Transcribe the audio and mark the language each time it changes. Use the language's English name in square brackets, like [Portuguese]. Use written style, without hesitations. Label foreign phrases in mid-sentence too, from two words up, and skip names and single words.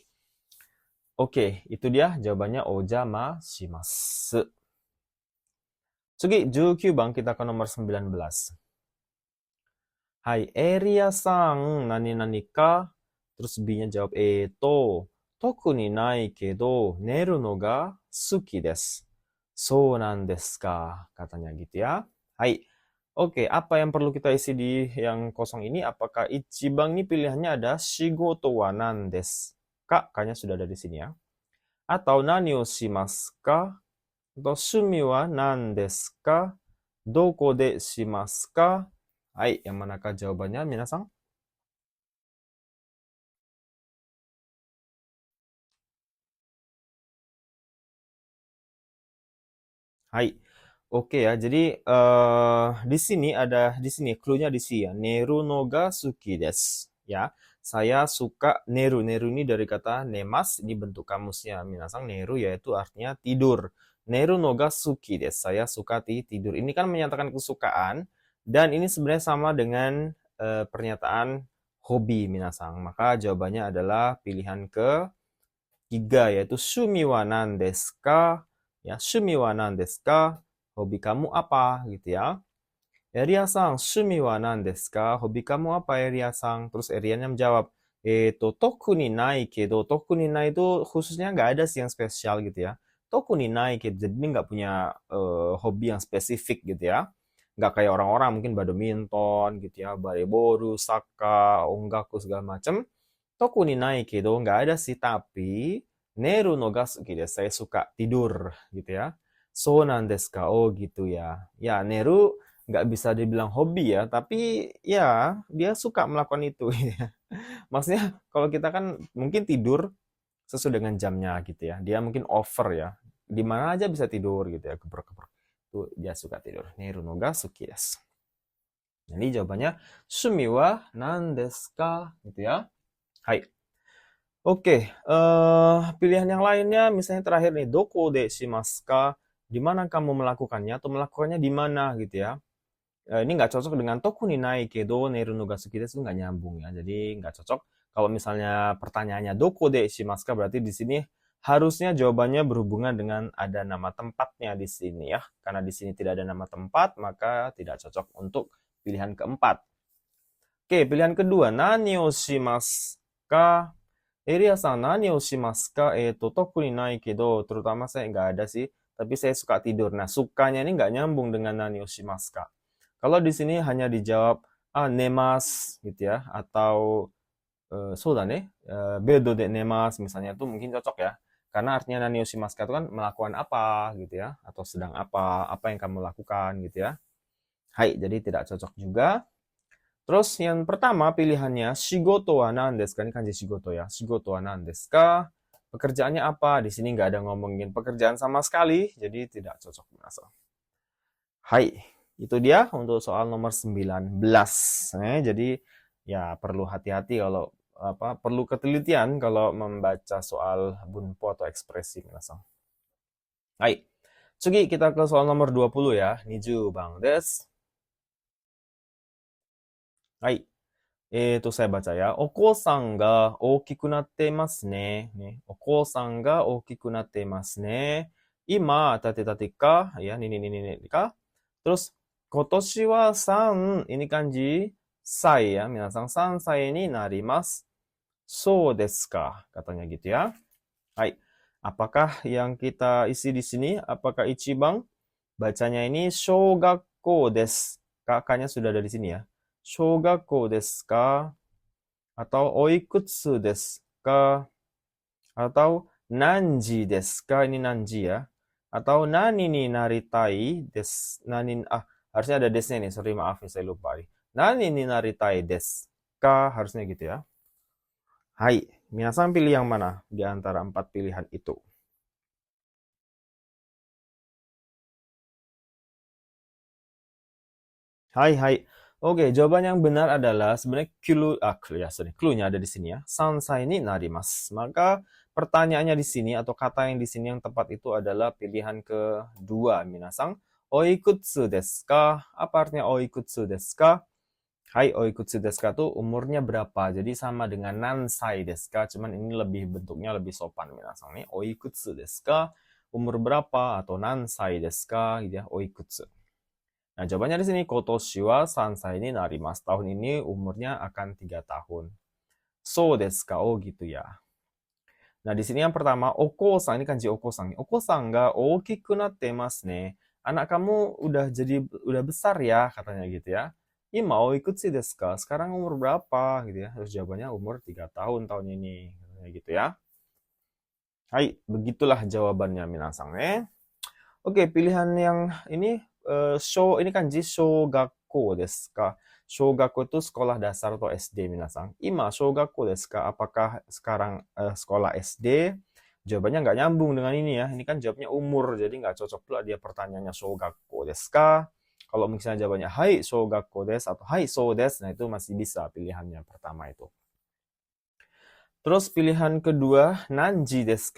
[Indonesian] Oke, itu dia jawabannya ojamasimasu. Tsugi, 19番 kita ke nomor 19. Hai, [Japanese] エリアさん、何か? [Indonesian] Terus B-nya jawab, [Japanese] 特にないけど、寝るのが好きです. そうなんですか? [Indonesian] Katanya gitu ya. Hai. Oke, apa yang perlu kita isi di yang kosong ini? Apakah ichibang ini pilihannya ada [Japanese] 仕事は何ですか? [Indonesian] Kayaknya sudah ada di sini ya. [Japanese] Atau 何をしますか? Atau 趣味は何ですか? どこでしますか? [Indonesian] Hai, yang manakah jawabannya, minasan? Hai. Oke ya, jadi di sini clue-nya di sini ya. [Japanese] 寝るのが好きです. [Indonesian] Ya, saya suka neru. Neru ini dari kata nemas, ini bentuk kamusnya. Minasan, neru yaitu artinya tidur. [Japanese] 寝るのが好きです. [Indonesian] Saya suka tidur. Ini kan menyatakan kesukaan, dan ini sebenarnya sama dengan pernyataan [Japanese] 趣味皆さん. [Indonesian] Maka jawabannya adalah pilihan ketiga, yaitu [Japanese] 趣味は何ですか? Ya, 趣味は何ですか? [Indonesian] Hobi kamu apa gitu ya. [Japanese] エリアさん、趣味は何ですか? [Indonesian] Hobi kamu apa, Eria-san? Terus Eria-nya menjawab, [Japanese] 特にないけど. 特にない [Indonesian] itu khususnya nggak ada sih yang spesial gitu ya. [Japanese] 特にないけど, [Indonesian] jadi nggak punya hobi yang spesifik gitu ya. Nggak kayak orang-orang mungkin badminton gitu ya, [Japanese] バレーボール、サッカー、音楽 [Indonesian] segala macam. [Japanese] 特にないけど, [Indonesian] nggak ada sih, tapi [Japanese] 寝るのが好きです. [Indonesian] Saya suka tidur gitu ya. [Japanese] そうなんですか? [Indonesian] Oh gitu ya. Ya, neru nggak bisa dibilang hobi ya, tapi ya dia suka melakukan itu ya. Maksudnya kalau kita kan mungkin tidur sesuai dengan jamnya gitu ya. Dia mungkin over ya. Di mana aja bisa tidur gitu ya, keber-keber. Itu dia suka tidur. [Japanese] 寝るのが好きです. [Indonesian] Jadi jawabannya [Japanese] 趣味は何ですか? [Indonesian] Gitu ya. Hai. Oke, pilihan yang lainnya misalnya terakhir nih, [Japanese] どこでしますか? [Indonesian] Di mana kamu melakukannya, atau melakukannya di mana gitu ya. Ini nggak cocok dengan [Japanese] 特にないけど寝るのが好きです, [Indonesian] nggak nyambung ya. Jadi nggak cocok. Kalau misalnya pertanyaannya [Japanese] どこでしますか, [Indonesian] berarti di sini harusnya jawabannya berhubungan dengan ada nama tempatnya di sini ya. Karena di sini tidak ada nama tempat, maka tidak cocok untuk pilihan keempat. Oke, pilihan kedua, [Japanese] 何をしますか? エリアさん、何をしますか? 特にないけど, [Indonesian] terutama saya nggak ada sih, tapi saya suka tidur. Nah, sukanya ini nggak nyambung dengan [Japanese] 何をしますか. [Indonesian] Kalau di sini hanya dijawab, nemas gitu ya, atau [Japanese] そうだね, ベッドで寝ます [Indonesian] misalnya, itu mungkin cocok ya. Karena artinya [Japanese] 何をしますか [Indonesian] itu kan melakukan apa gitu ya, atau sedang apa yang kamu lakukan gitu ya. Hai, jadi tidak cocok juga. Terus yang pertama pilihannya [Japanese] 仕事は何ですか? [Indonesian] Ini kanji shigoto ya. [Japanese] 仕事は何ですか? [Indonesian] Pekerjaannya apa? Di sini nggak ada ngomongin pekerjaan sama sekali, jadi tidak cocok merasa. Hai, itu dia untuk soal nomor 19. Jadi ya perlu hati-hati kalau perlu ketelitian kalau membaca soal bunpo atau ekspresi minasang. Hai. Tsugi kita ke soal nomor 20 ya. [Japanese] 二十番です。はい. [Indonesian] Saya baca ya. [Japanese] お子さんが大きくなってますね. お子さんが大きくなってますね. 今たてたてか？ や, [Indonesian] ini ka? Terus [Japanese] 今年は [Indonesian] 3 ini kanji sai ya. [Japanese] 皆さん3歳になります。そうですか? [Indonesian] Katanya gitu ya. Hai. Apakah yang kita isi di sini? Apakah ichibang? Bacanya ini [Japanese] 小学校です. [Indonesian] Kakaknya sudah ada di sini ya. [Japanese] 小学校ですか？ Atau おいくつですか? Atau 何時ですか? [Indonesian] Ini nanji ya. [Japanese] Atau 何になりたいです. [Indonesian] Harusnya ada desnya nih. Sorry, maaf nih, saya lupa nih. [Japanese] 何になりたいですか? [Indonesian] Harusnya gitu ya. Hai, minasan pilih yang mana di antara 4 pilihan itu? Hai. Oke, jawaban yang benar adalah sebenarnya clue-nya ada di sini ya. [Japanese] 三歳になります. [Indonesian] Maka pertanyaannya di sini atau kata yang di sini yang tepat itu adalah pilihan kedua, minasang. [Japanese] おいくつですか? [Indonesian] Apa artinya [Japanese] おいくつですか? [Indonesian] Hai, [Japanese] おいくつですか [Indonesian] tuh umurnya berapa? Jadi sama dengan [Japanese] 何歳ですか, [Indonesian] cuman ini bentuknya lebih sopan, minasang nih. [Japanese] おいくつですか? [Indonesian] Umur berapa? Atau [Japanese] 何歳ですか? [Indonesian] Gitu ya, oikutsu. Nah, jawabannya di sini, [Japanese] 今年は3になります. [Indonesian] Tahun ini umurnya akan 3 tahun. [Japanese] そうですか？ Oh, [Indonesian] gitu ya. Nah, di sini yang pertama, oko-san. Ini kanji oko-san. [Japanese] お子さんが大きくなってますね. [Indonesian] Anak kamu udah besar ya, katanya gitu ya. [Japanese] 今おいくつですか? [Indonesian] Sekarang umur berapa? Gitu ya. Terus jawabannya umur 3 tahun ini. Katanya gitu ya. Hai, begitulah jawabannya minasang Oke, pilihan yang ini ini kanji [Japanese] 小学校ですか? [Indonesian] Shogakko itu sekolah dasar atau SD minasang. [Japanese] 今小学校ですか? [Indonesian] Apakah sekarang sekolah SD? Jawabannya nggak nyambung dengan ini ya. Ini kan jawabnya umur, jadi nggak cocok pula dia pertanyaannya [Japanese] 小学校ですか? [Indonesian] Kalau misalnya jawabannya [Japanese] はい小学校です [Indonesian] atau [Japanese] はいそうです, [Indonesian] nah itu masih bisa pilihannya pertama itu. Terus pilihan kedua, [Japanese] 何時ですか?